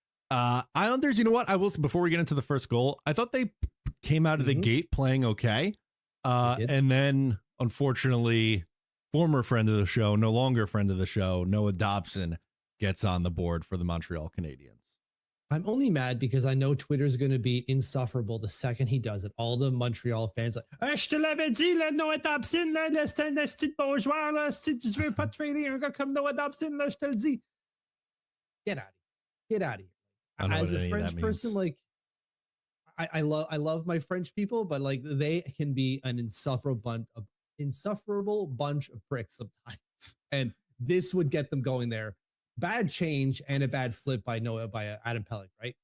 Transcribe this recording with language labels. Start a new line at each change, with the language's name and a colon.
English: Islanders, you know what? I will, before we get into the first goal, I thought they came out of the gate playing okay. And then unfortunately, former friend of the show, no longer friend of the show, Noah Dobson gets on the board for the Montreal Canadiens. I'm only mad because I know Twitter's going to be insufferable the second he does it. All the Montreal fans like,
French: je te l'avais dit, là, Noah Dobson, là, c'est un esti de bon joueur, là, si tu veux pas trader un gars comme Noah Dobson, là, je te le dis.
English: Get out of here. Get out of here. As a French person, like, I love my French people, but like they can be an insufferable bunch of pricks sometimes. And this would get them going there. Bad change and a bad flip by Adam Pelech, right?